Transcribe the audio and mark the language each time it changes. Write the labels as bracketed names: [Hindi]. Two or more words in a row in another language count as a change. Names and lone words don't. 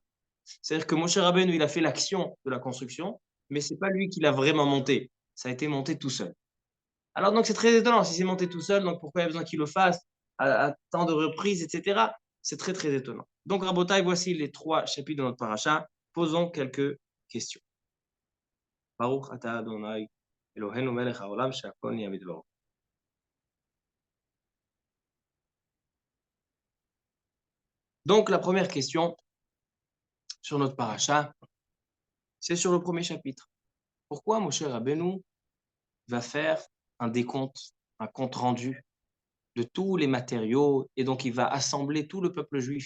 [French] C'est-à-dire que Moshe Rabbeinu, il a fait l'action de la construction, mais ce n'est pas lui qui l'a vraiment monté. Ça a été monté tout seul. Alors, donc, c'est très étonnant. Si c'est monté tout seul, donc pourquoi il y a besoin qu'il le fasse à tant de reprises, etc. C'est très, très étonnant. Donc, Rabotai, voici les 3 chapitres de notre paracha. Posons quelques questions. [Hebrew] ברוך אתה אדוני אלוהינו מלך העולם שהכל נהיה בדברו. [French] Donc, la première question sur notre paracha, c'est sur le premier chapitre. Pourquoi Moshe Rabbeinu va faire un décompte, un compte rendu de tous les matériaux, et donc il va assembler tout le peuple juif?